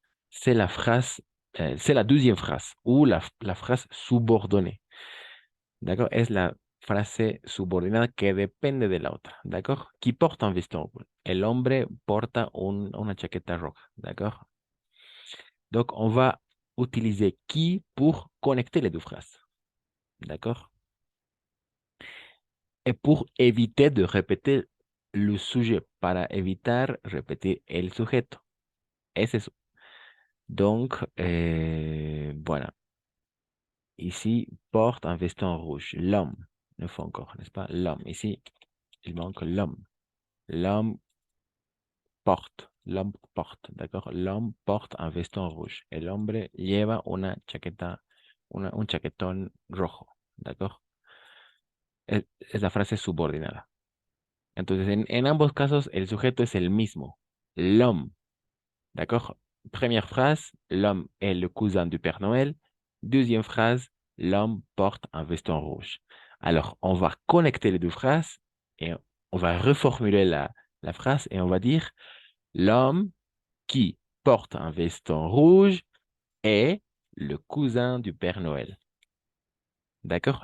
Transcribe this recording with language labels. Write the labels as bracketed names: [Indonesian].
[French] C'est la phrase, c'est la deuxième phrase ou la phrase subordonnée. ¿D'accord? [Spanish] Es la frase subordinada que depende de la otra, ¿d'accord? [French] Qui porte un veston. [Spanish] El hombre porta una chaqueta roja, ¿d'accord? [French] Donc, on va utiliser qui pour connecter les deux phrases, ¿d'accord? Et pour éviter de répéter le sujet, [Spanish] para evitar repetir el sujeto. Es eso. [French] Donc, voilà. Ici, porte un veston rouge. L'homme. Une fois encore, n'est-ce pas? L'homme. Ici, il manque l'homme. L'homme porte, d'accord? L'homme porte un veston rouge. [Spanish] El hombre lleva una chaqueta, un chaquetón rojo, d'accord? Es la frase subordinada. Entonces, en ambos casos, el sujeto es el mismo. [French] L'homme, d'accord? Première phrase, l'homme est le cousin du Père Noël. Deuxième phrase, l'homme porte un veston rouge. Alors, on va connecter les deux phrases et on va reformuler la phrase et on va dire l'homme qui porte un veston rouge est le cousin du Père Noël. D'accord?